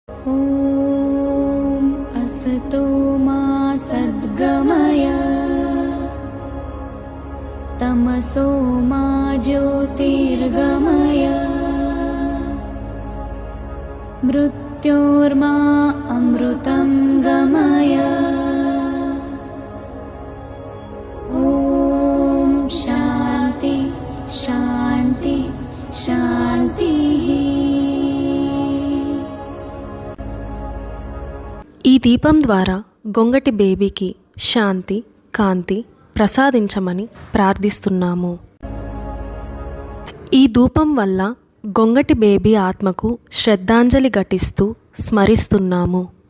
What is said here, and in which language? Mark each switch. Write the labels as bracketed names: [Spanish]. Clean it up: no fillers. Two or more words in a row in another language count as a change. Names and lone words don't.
[Sanskrit] ॐ असतो मा सद्गमय तमसो मा ज्योतिर्गमय मृत्योर्मा अमृतं गमय। ॐ शान्ति शान्ति शान्तिः। [Telugu] ఈ దీపం ద్వారా గొంగటి బేబీకి శాంతి కాంతి ప్రసాదించమని ప్రార్థిస్తున్నాము. ఈ ధూపం వల్ల గొంగటి బేబీ ఆత్మకు శ్రద్ధాంజలి ఘటిస్తూ స్మరిస్తున్నాము.